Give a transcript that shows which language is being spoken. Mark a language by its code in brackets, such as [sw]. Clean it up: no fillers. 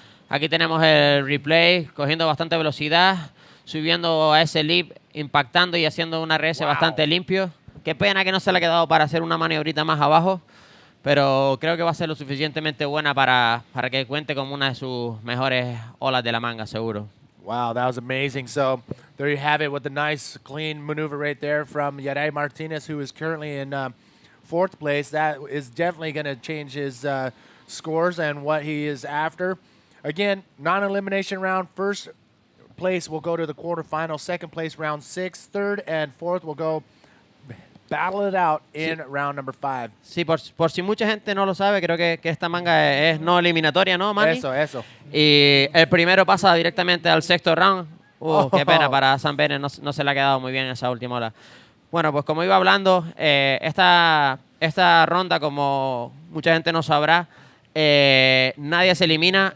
[es] Aquí tenemos el replay, cogiendo bastante velocidad, subiendo a ese leap, impactando y haciendo un RS bastante limpio. Qué pena que no se le ha quedado para hacer una maniobrita más abajo, pero creo que va a ser lo suficientemente buena para que cuente como una de sus mejores olas de la manga, seguro. [en] Wow, that was amazing. So there you have it with the nice, clean maneuver right there from Yaray Martinez, who is currently in fourth place. That is definitely going to change his scores and what he is after. Again, non-elimination round. First place will go to the quarterfinal. Second place, round 6. Third and fourth will go battle it out in round number 5. [es] Sí, por si mucha gente no lo sabe, creo que esta manga es no eliminatoria, ¿no, Manny? Eso. Y el primero pasa directamente al sexto round. Qué pena para Sam Bennett, no se le ha quedado muy bien esa última ola. Bueno, pues como iba hablando, esta ronda, como mucha gente no sabrá, nadie se elimina.